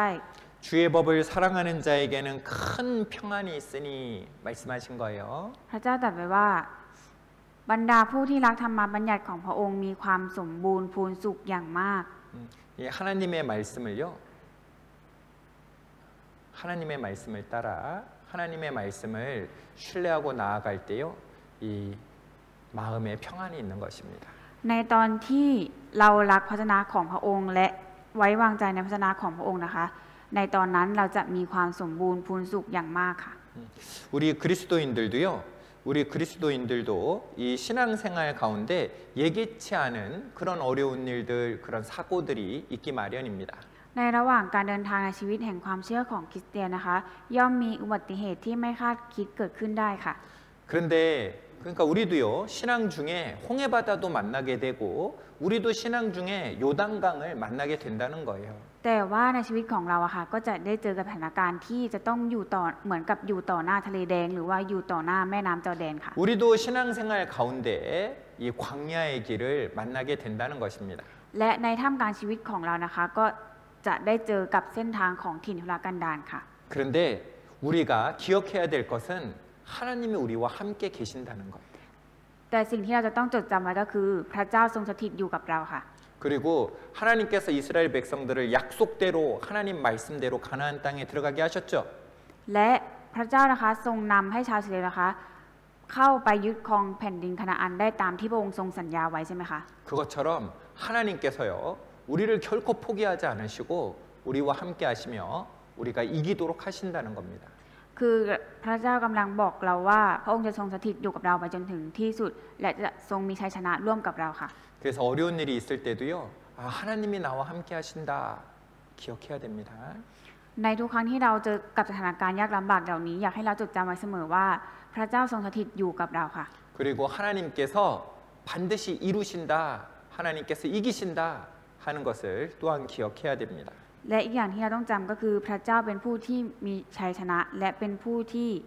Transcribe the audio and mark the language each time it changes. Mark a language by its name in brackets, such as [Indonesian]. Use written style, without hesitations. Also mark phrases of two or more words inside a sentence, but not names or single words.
[Korean] 주의 법을 사랑하는 자에게는 큰 평안이 있으니 말씀하신 거예요. [Thai] พระเจ้าตรัสไว้ว่า บรรดาผู้ที่รักธรรมบัญญัติของพระองค์มีความสมบูรณ์พูนสุขอย่างมาก [Korean] 이 하나님의 말씀을요. 하나님의 말씀을 따라 하나님의 말씀을 신뢰하고 나아갈 때요. 이 마음에 평안이 있는 것입니다. [Thai] ในตอนที่เรารักพระวจนะของพระองค์และไว้วางใจในพระวจนะของพระองค์นะคะ ในตอนนั้นเราจะมีความสมบูรณ์พูนสุขอย่างมากค่ะ [Korean] 우리 그리스도인들도요. 우리 그리스도인들도 이 신앙생활 가운데 예기치 않은 그런 어려운 일들, 그런 사고들이 있기 마련입니다. [Thai] ในระหว่างการเดินทางในชีวิตแห่งความเชื่อของคริสเตียนนะคะ ย่อมมีอุบัติเหตุที่ไม่คาดคิดเกิดขึ้นได้ค่ะ [Korean] 그런데 그러니까 우리도요 신앙 중에 홍해바다도 만나게 되고 우리도 신앙 중에 요단강을 만나게 된다는 거예요. [Thai] แต่ว่าในชีวิตของเราอะค่ะก็จะได้เจอกับสถานการณ์ที่จะต้องอยู่ต่อเหมือนกับอยู่ต่อหน้าทะเลแดงหรือว่าอยู่ต่อหน้าแม่น้ำจอร์แดนค่ะ [Korean] 우리도 신앙생활 가운데 이 광야의 길을 만나게 된다는 것입니다. [Thai] และในท่ามกลางชีวิตของเรานะคะก็จะได้เจอกับเส้นทางของถิ่นทุรกันดารค่ะ [Korean] 그런데 우리가 기억해야 될 것은 하나님이 우리와 함께 계신다는 거예요. [Thai] แต่สิ่งที่เราจะต้องจดจำไว้ก็คือพระเจ้าทรงสถิตอยู่กับเราค่ะ [Korean] 그리고 하나님께서 이스라엘 백성들을 약속대로 하나님 말씀대로 가나안 땅에 들어가게 하셨죠. [Thai] และพระเจ้านะคะทรงนำให้ชาวอิสราเอลนะคะเข้าไปยึดครองแผ่นดินคานาอันได้ตามที่พระองค์ทรงสัญญาไว้ใช่ไหมคะ [Korean] 그것처럼 하나님께서요 우리를 결코 포기하지 않으시고 우리와 함께 하시며 우리가 이기도록 하신다는 겁니다. [Thai] คือพระเจ้ากำลังบอกเราว่าพระองค์จะทรงสถิตอยู่กับเราไปจนถึงที่สุดและจะทรงมีชัยชนะร่วมกับเราค่ะ [Korean] 그래서 어려운 일이 있을 때도요 하나님이 나와 함께 하신다 기억해야 됩니다. [Thai] ในทุกครั้งที่เราเจอกับสถานการณ์ยากลำบากเหล่านี้อยากให้เราจดจำไว้เสมอว่าพระเจ้าทรงสถิตอยู่กับเราค่ะ [Korean] 그리고 하나님께서 반드시 이루신다, 하나님께서 이기신다 하는 것을 또한 기억해야 됩니다. [Thai] และอีกอย่างที่เราต้องจำก็คือพระเจ้าเป็นผู้ที่มีชัยชนะและเป็นผู้ที่